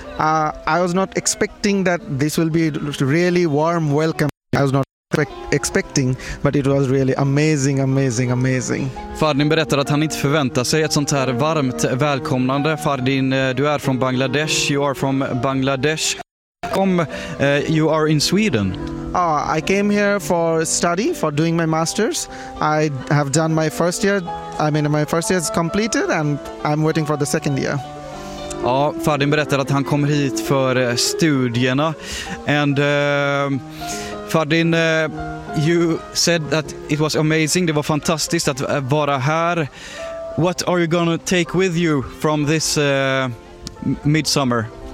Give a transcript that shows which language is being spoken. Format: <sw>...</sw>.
<en>I was not expecting that this will be really warm welcome. I was not expecting, but it was really amazing, amazing, amazing.</en> <sv>Fardin berättar att han inte förväntar sig ett sånt här varmt välkomnande. Fardin, du är från Bangladesh.</sv> <en>You are from Bangladesh. You are in Sweden. I came here for study, for doing my master's. I have done my first year. My first year is completed and I'm waiting for the second year.</en> <sv>Ja, Fardin berättar att han kommer hit för studierna.</sv> <en>And Fardin, you said that it was amazing.</en> <sv>Det var fantastiskt att vara här.</sv> <en>What are you going to take with you from this midsummer?</en>